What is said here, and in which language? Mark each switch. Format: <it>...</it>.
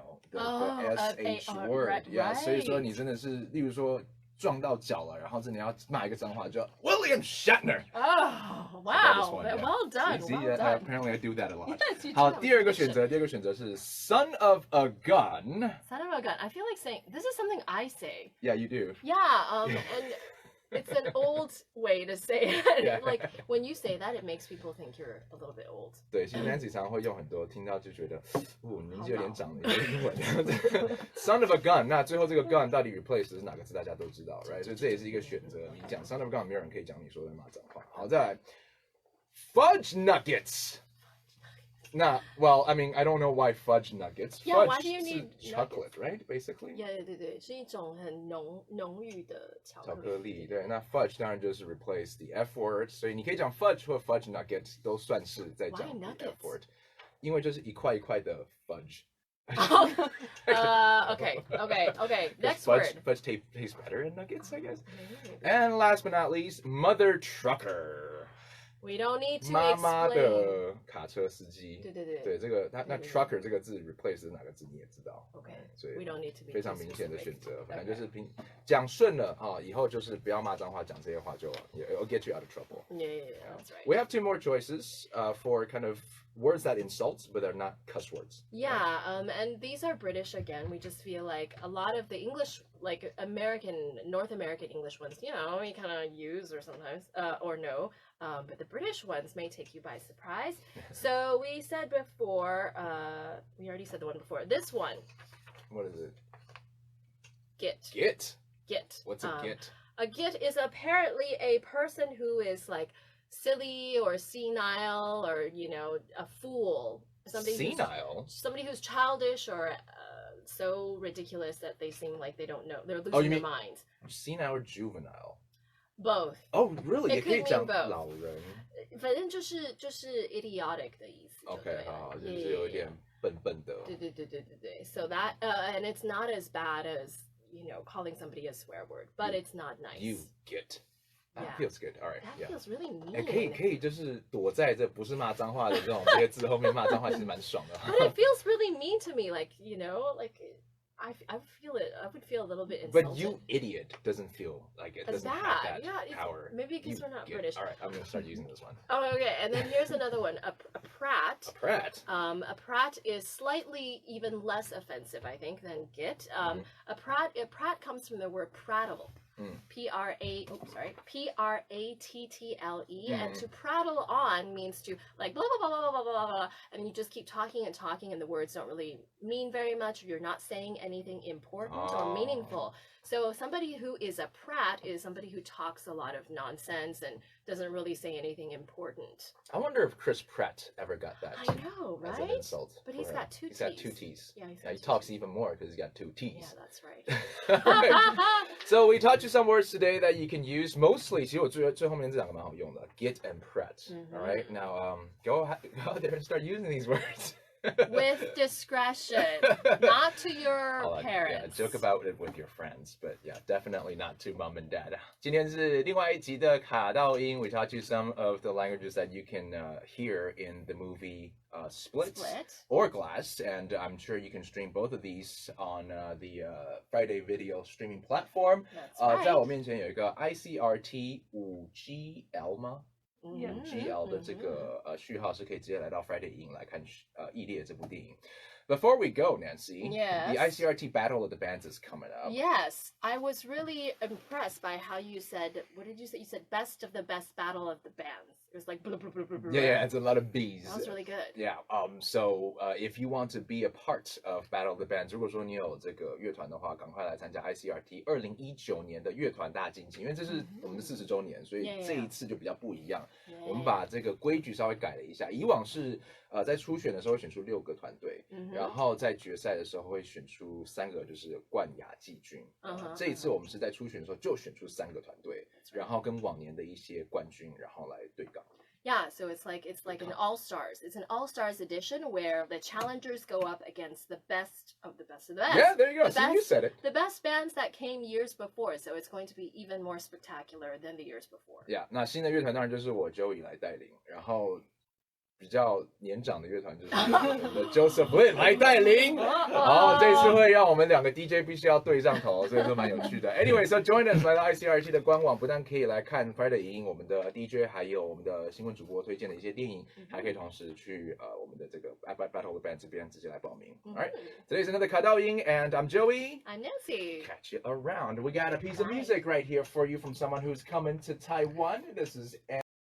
<en>the SH word，</en> <zh>所以说你真的是，例如说撞到脚了，然后真的要骂一个脏话，就 William Shatner。</zh> <en>Oh, wow, well done. Apparently I do that a lot.</en> <zh>好，第二个选择是</zh> <en>son of a gun. Son of a gun. I feel like saying this is something I say. Yeah, you do. Yeah, and it's an old way to say it. Like when you say that, it makes people think you're a little bit old.</en> <zh>对，其实 Nancy 常常会用很多，听到就觉得，年纪有点长的英文。</zh> <en>Son of a gun，</en> <zh>那最后这个 gun 到底 replace 是哪个字，大家都知道 ，right？ 所以这也是一个选择。你讲</zh> <en>son of a gun，</en> <zh>没有人可以讲你说的骂脏话。好，再来</zh> <en>fudge nuggets。 那 well, I mean, I don't know why fudge nuggets. Yeah, fudge why do you need chocolate, right? Basically.</en> <zh>Yeah, 对，是一种很浓郁的巧克力。对，那 fudge 当然就是</zh> <en>replace the F word，</en> <zh>所以你可以讲 fudge 或 fudge nuggets 都算是在讲</zh> <en>the F word，</en> <zh>因为就是一块一块的 fudge。</zh> <en>Okay. Next word. Fudge tastes better in nuggets, I guess. And last but not least, mother trucker. We don't need to</en> <zh>妈</zh> <en>explain.</en> <zh>妈的卡车司机。对，这个那 trucker 这个字 replace 是哪个字你也知道。</zh> <en>OK，</en> <zh>所以</zh> <en>we don't need to be</en> <zh>非常明显的选择，反正就是讲顺了以后就是不要骂脏话，讲这些话就</zh> <en>it'll get you out of trouble. Yeah, that's right. We have two more choices for kind of words that insult, but they're not cuss words. Yeah, and these are British again. We just feel like a lot of the English, like North American English ones, we kind of use or sometimes, or no. But the British ones may take you by surprise. So we said before, we already said the one before. This one. What is it? Git. What's a git? A git is apparently a person who is like silly or senile or, a fool. Senile? Somebody who's childish or so ridiculous that they seem like they don't know. They're losing their minds. Senile or juvenile? both. Oh, really? It</en> <zh>也可以</zh> <en>could mean both.</en> <zh>老人。反正就是 idiotic 的意思。 OK， 好，就是有一点笨笨的。对。</zh> <en>So that and it's not as bad as calling somebody a swear word, but it's not nice. You get. That Yeah. feels good. All right. That feels really mean.</en> <zh>可以，就是躲在这不是骂脏话的这些字后面骂脏话，其实蛮爽的。</zh> <en>But it feels really mean to me, like I feel it. I would feel a little bit insulted. But you idiot doesn't feel like it. Doesn't have that power. Maybe because we're not British. All right, I'm gonna start using this one. Oh, okay. And then here's another one. A prat. A prat. A prat is slightly even less offensive, I think, than git. A prat comes from the word prattle. P-R-A-T-T-L-E. And to prattle on means to like blah, blah, blah, blah, blah, blah, blah. And you just keep talking and talking and the words don't really mean very much. You're not saying anything important or meaningful. So somebody who is a prat is somebody who talks a lot of nonsense and doesn't really say anything important. I wonder if Chris Pratt ever got that. I know, right? As an insult. But he's got two T's. He's got two T's. Yeah, he talks even more because he's got two T's. Yeah, that's right. Right. So we taught you some words today that you can use. Mostly,</en> <zh>其实我最后面这两个蛮好用的</zh> <en>get and prat. All right, now go out there and start using these words. With discretion, not to your parents. Yeah, joke about it with your friends, but yeah, definitely not to mom and dad.</en> <zh>今天是另外一集的卡到音</zh> <en>We taught you some of the languages that you can hear in the movie Split or Glass, and I'm sure you can stream both of these on the friDay video streaming platform. That's right.</en> <zh>在我面前有一个 ICRT 5GL 吗？5GL 的这个序号是可以直接来到friDay影音来看异裂这部电影。</zh> <en>Before we go, Nancy, the ICRT Battle of the Bands is coming up. Yes, I was really impressed by how you said, what did you say? You said best of the best battle of the bands. It was like blah, blah, blah, blah, blah. Yeah, it's a lot of B's. That was really good. Yeah, so if you want to be a part of Battle of the Bands,</en> <zh>如果说你有这个乐团的话，赶快来参加 ICRT 2019年的乐团大竞技，因为这是我们的40周年，所以这一次就比较不一样。我们把这个规矩稍微改了一下，以往是在初选的时候会选出6个团队，然后在决赛的时候会选出3个就是冠亚季军。这一次我们是在初选的时候就选出3个团队，然后跟往年的一些冠军，然后来对杠。</zh> <en>Yeah, so it's like an all-stars. It's an all-stars edition where the challengers go up against the best of the best of the best. Yeah, there you go. See, you said it. The best bands that came years before, so it's going to be even more spectacular than the years before.</en> <zh>Yeah, 那新的乐团当然就是我 Joey 来带领，然后比较年长的乐团就是我们的 Joseph Lin 来带领。好，这次会让我们2个 DJ 必须要对上头，所以说蛮有趣的。</zh> <en>Anyway, so join us</en> <zh>来到 ICRT 的官网，不但可以来看friDay影音我们的 DJ， 还有我们的新闻主播推荐的一些电影，还可以同时去我们的这个</zh> <en>Battle of the Band</en> <zh>这边直接来报名。</zh> <en>All right, today's another</en> <zh>卡到音</zh> <en>and I'm Joey. I'm Nancy. Catch you around. We got a piece of music right here for you from someone who's coming to Taiwan. This is</en>